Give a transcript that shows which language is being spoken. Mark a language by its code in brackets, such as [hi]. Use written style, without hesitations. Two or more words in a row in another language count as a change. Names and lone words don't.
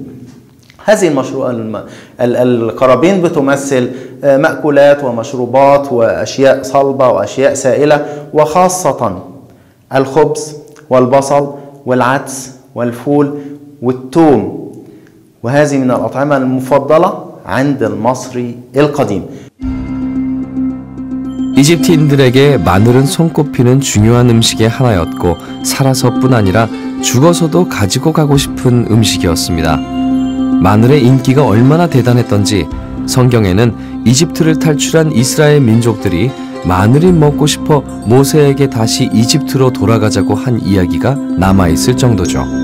[ar] هذه القرابين بتمثل مأكولات ومشروبات وأشياء صلبة وأشياء سائلة، وخاصة الخبز والبصل والعدس والفول والثوم، وهذه من الأطعمة المفضلة عند المصري القديم. [ko] 이집트인들에게 마늘은 손꼽히는 중요한 음식의 하나였고 살아서뿐 아니라 죽어서도 가지고 가고 싶은 음식이었습니다. 마늘의 인기가 얼마나 대단했던지 성경에는 이집트를 탈출한 이스라엘 민족들이 마늘이 먹고 싶어 모세에게 다시 이집트로 돌아가자고 한 이야기가 남아있을 정도죠.